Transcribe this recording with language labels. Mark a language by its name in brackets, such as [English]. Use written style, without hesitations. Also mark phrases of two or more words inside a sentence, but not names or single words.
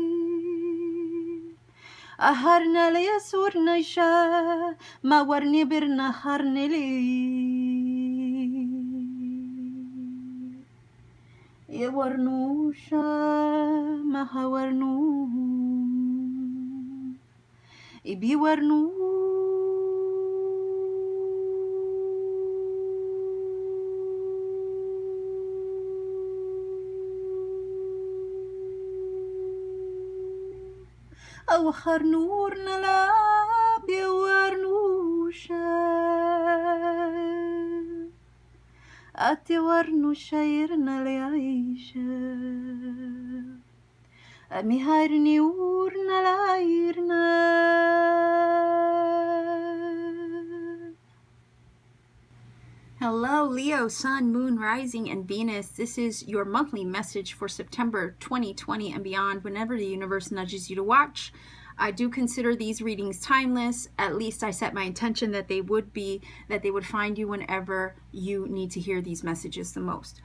[English] Aharnala ya surnaisha, ma warni birna harnili. Ya warnusha, maha warnu. Ibi warnu. أوخر نورنا لا بيورنوشا أتورنو شايرنا ليعيشا أمي هايرني ورنا لايرنا. Hello, Leo, Sun, Moon, Rising, and Venus. This is your monthly message for September 2020 and beyond, whenever the universe nudges you to watch. I do consider these readings timeless. At least I set my intention that they would find you whenever you need to hear these messages the most.